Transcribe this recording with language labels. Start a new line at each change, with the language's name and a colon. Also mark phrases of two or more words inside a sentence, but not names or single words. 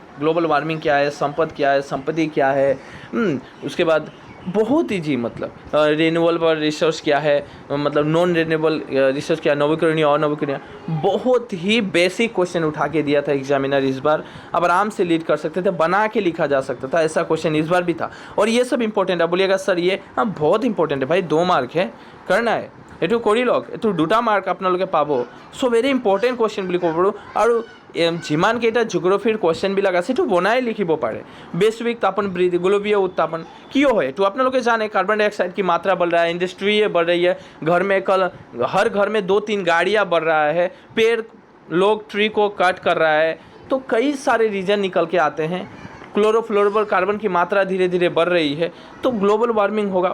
English: global warming
Hindi: क्या है, संपद क्या है, संपत्ति क्या है, उसके बाद बहुत इजी, मतलब
English: renewable resource
Hindi: क्या है, मतलब
English: non renewable resource
Hindi: क्या है, नवीकरणीय और नवीकरणीय। बहुत ही
English: basic question
Hindi: उठा के दिया था एग्जामिनर इस बार। अब आराम से लीड कर सकते थे, बना के लिखा जा सकता था, ऐसा क्वेश्चन इस बार भी था। और ये सब इंपॉर्टेंट है। बोलिएगा सर ये हाँ बहुत इंपॉर्टेंट है भाई, 2 मार्क है, करना है।
Assamese: এইটো কৰি লওক, এইটো 2টা মাৰ্ক আপোনালোকে পাব।
English: so very important question
Assamese: বুলি ক'ব পাৰোঁ। আৰু যিমানকেইটা জিঅ'গ্ৰাফিৰ কুৱেশ্যনবিলাক আছে সেইটো বনাই লিখিব পাৰে।
Hindi: वैश्विक तापन वृद्धि, गोलकीय उत्तापन क्यों है, तो आप लोग जाने
English: carbon dioxide
Hindi: की मात्रा बढ़ रहा है, इंडस्ट्री बढ़ रही है, घर में हर घर में 2-3 गाड़ियाँ बढ़ रहा है, पेड़ लोग ट्री को कट कर रहा है, तो कई सारे रीजन निकल के आते हैं। क्लोरोफ्लोरोकार्बन की मात्रा धीरे धीरे बढ़ रही है, तो
English: global warming
Hindi: होगा।